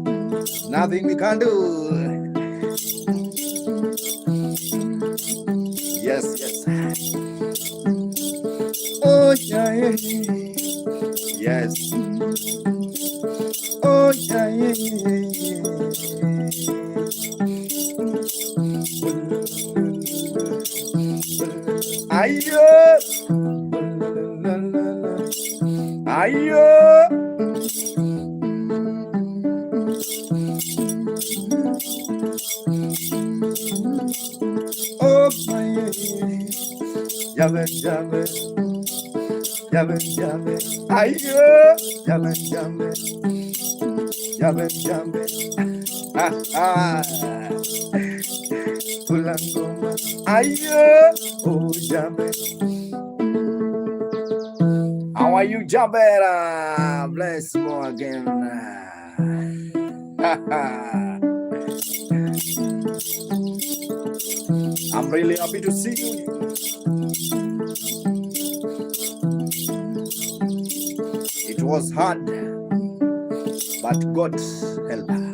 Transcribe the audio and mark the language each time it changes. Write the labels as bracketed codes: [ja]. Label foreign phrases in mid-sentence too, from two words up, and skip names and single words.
[en] Nothing we can do. Yes, yes. Oh yeah, yeah. Yes. Oh yeah, yeah, yeah. Ayo, ayo. Oh my, yabe, yabe, yabe, yabe. Ayo, yabe, yabe, yabe, yabe. Ah ah. Kulangoma, ayo, oh yabe. How are you, Jabera? Bless more again. I'm really happy to see you. It was hard, but God helped.